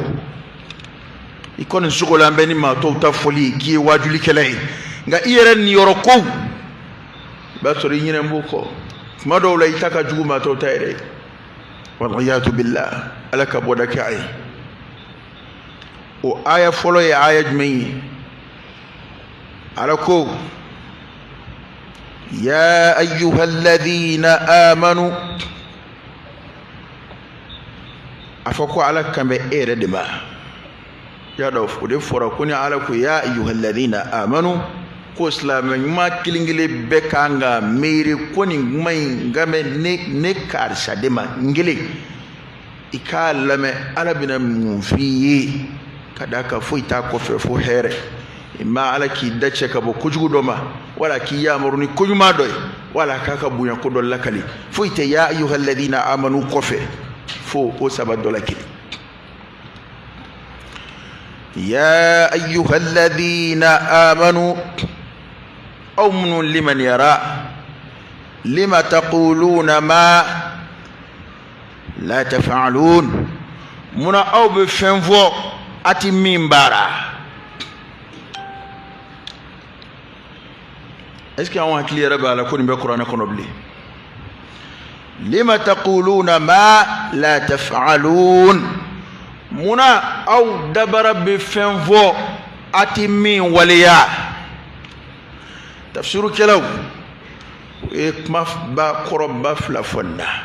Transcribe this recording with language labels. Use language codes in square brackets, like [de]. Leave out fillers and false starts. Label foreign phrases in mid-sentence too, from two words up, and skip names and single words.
[bm] i kɔni sogolan bɛ ni maa tɔw ta fɔli k'i ye waajulikɛla ye nka i yɛrɛ niyɔrɔ kow b'a sɔrɔ i ɲinɛn b'o kɔ kuma dɔw la i ta ka jugu maa tɔw ta yɛrɛ [ar] والعياذ بالله [bm] ala ka bɔda kɛ a ye o aya fɔlɔ ye aya jumɛn ye ala ko [ar] يا أيها الذين آمنوا [bm] a fɔ ko ala kan bɛ e yɛrɛ de ma y'a dɔn o de fɔra ko ni ala ko [ar] يا أيها الذين آمنوا [bm] ko silamɛ ɲuman kelen kelen bɛɛ kan ka miiri ko nin kuma in ka bɛ ne karisa de ma n kelen i k'a lamɛn ala bɛna mun f'i ye ka da kan foyi t'a kɔfɛ fo hɛrɛ i ma ala k'i da cɛ ka bɔ kojugu dɔ ma wala k'i yamaru ni koɲuman dɔ ye wala k'a ka bonya ko dɔ lakali foyi tɛ [ar] يا أيها الذين آمنوا [bm] kɔfɛ fo o saba dɔ la kelen [ar] يا أيها الذين آمنوا [bm] aw minnu liman yara [ar] لم تقولون ما لا تفعلون [bm] munna aw bɛ fɛn fɔ a ti min baara [fr] est-ce que [bm] anw hakili yɛrɛ b'a la ko nin bɛ kuranɛ kɔnɔ bilen [ar] لم تقولون ما لا تفعلون [bm] munna aw dabara bɛ fɛn fɔ a ti min waleya tafsirukɛlaw o ye kumaba kɔrɔba fila fɔ nin na